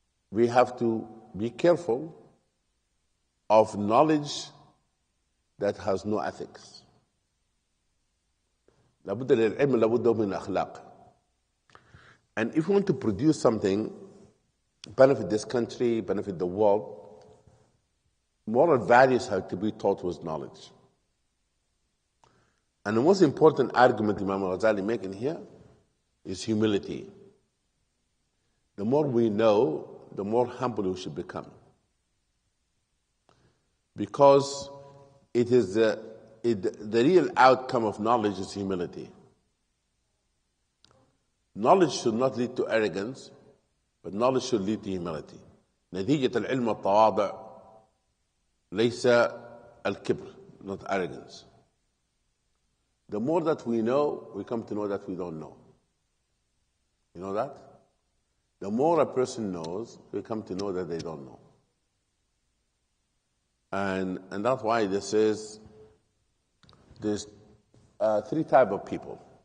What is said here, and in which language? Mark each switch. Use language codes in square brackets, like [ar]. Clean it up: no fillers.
[en] We have to be careful of knowledge that has no ethics. [ar] لابد للعلم لابد من أخلاق. [en] And if we want to produce something, benefit this country, benefit the world, moral values have to be taught with knowledge. And the most important argument Imam al-Ghazali making here is humility. The more we know, the more humble we should become. Because it is the real outcome of knowledge is humility. Knowledge should not lead to arrogance, but knowledge should lead to humility. [ar] نتيجة العلم التواضع ليس الكبر, [en] not arrogance. The more that we know, we come to know that we don't know. You know that? The more a person knows, we come to know that they don't know. And that's why this is, there's three types of people.